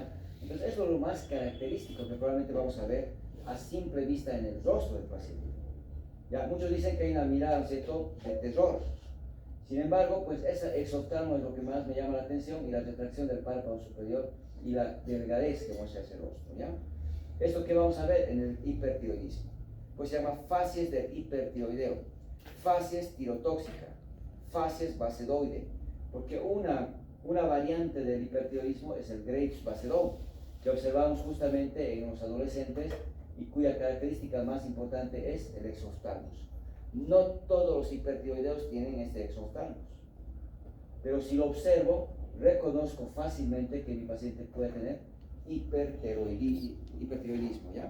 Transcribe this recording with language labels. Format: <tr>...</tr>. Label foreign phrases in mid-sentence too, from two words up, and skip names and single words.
<es>Entonces, eso es lo más característico que probablemente vamos a ver a simple vista en el rostro del paciente. ¿Ya? Muchos dicen que hay una mirada, ¿no es cierto?, de terror. Sin embargo, pues ese exoftalmo es lo que más me llama la atención, y la retracción del párpado superior y la delgadez que muestra ese rostro, ¿ya? Esto que vamos a ver en el hipertiroidismo, pues se llama facies del hipertiroideo, facies tirotóxica, facies basedoide, porque una variante del hipertiroidismo es el Graves' basedom, que observamos justamente en los adolescentes y cuya característica más importante es el exoftalmos. No todos los hipertiroideos tienen este exoftalmos, pero si lo observo, reconozco fácilmente que mi paciente puede tener hipertiroidismo, ¿ya?</es>